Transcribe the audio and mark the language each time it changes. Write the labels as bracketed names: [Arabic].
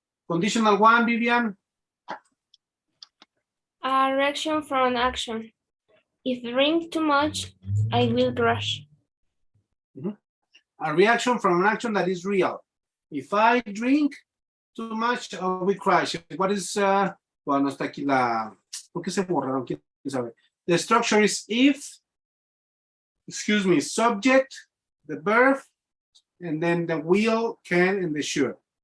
[English] Conditional one, Vivian. A reaction from an action. If drink too much, I will crash. A reaction from an action that is real. If I drink too much, I will crash. What is, [Spanish] bueno, está aquí la, ¿por qué se borraron? ¿Quién sabe? [English] The structure is if, excuse me, subject, the verb, and then the will, can, and the should.